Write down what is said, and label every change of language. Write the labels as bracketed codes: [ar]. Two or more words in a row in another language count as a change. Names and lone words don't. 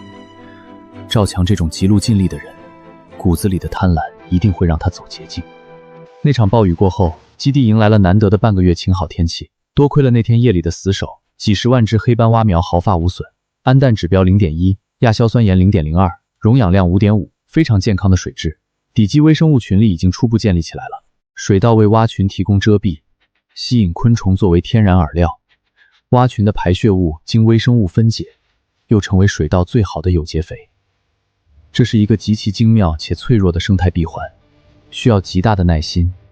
[zh] 趙強這種急路盡力的人，骨子裡的貪婪一定會讓他走捷徑。那場暴雨過後，基地迎來了難得的半個月晴好天氣。多虧了那天夜裡的死守，幾10萬隻黑斑蛙苗毫髮無損，氨氮指標0.1，亞硝酸鹽0.02，溶氧量5.5，非常健康的水質。底基微生物群力已經初步建立起来了。水稻為蛙群提供遮蔽，吸引昆蟲作為天然饵料。蛙群的排泄物經微生物分解，又成为水稻最好的有機肥。這是一個極其精妙且脆弱的生態閉環，需要極大的耐心。